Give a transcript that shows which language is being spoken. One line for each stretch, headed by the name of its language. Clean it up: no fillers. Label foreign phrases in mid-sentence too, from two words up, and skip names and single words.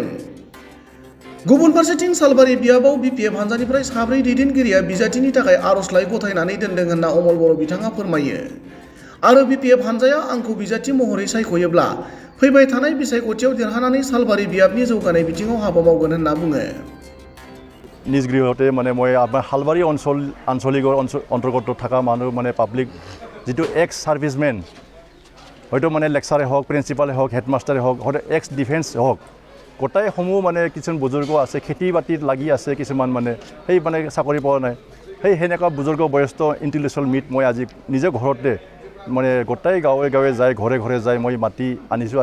Bodo: गुबुन फारसेथिं सालबारि बियाबाव बिपिएफ हान्जानिफ्राय साब्रै दैदेनगिरिया बिजाथिनि थाखाय आर'जलाइ गथायनानै दोनदों होनना अमल बर' बिथाङा फोरमायो। आरो बिपिएफ हान्जाया आंखौ बिजाथि महरै सायख'योब्ला फैबाय थानाय बिसायख'थियाव देरहानानै सालबारि बियाबनि जौगानाय बिथिङाव हाबा मावगोन होनना बुङो।
Assamese: নিজ গৃহতে মানে মই আপোনাৰ হালবাৰী আঞ্চলিকৰ অন্তৰ্গত থকা মানুহ মানে পাব্লিক যিটো
English: ex servicemen
Assamese: হয়তো মানে লেকচাৰে হওক প্ৰিন্সিপালে হওক হেডমাষ্টাৰে হওক হয়তো
English: ex defence
Assamese: হওক গোটাইসমূহ মানে কিছুমান বুজুৰ্গ আছে খেতি বাতিত লাগি আছে কিছুমান মানে সেই মানে চাকৰি পোৱা নাই সেই সেনেকুৱা বুজুৰ্গ বয়স্ক
English: intellectual meet
Assamese: মই আজি নিজে ঘৰতে মানে গোটাই গাঁৱে গাঁৱে যায় ঘৰে ঘৰে যায় মই মাতি আনিছোঁ।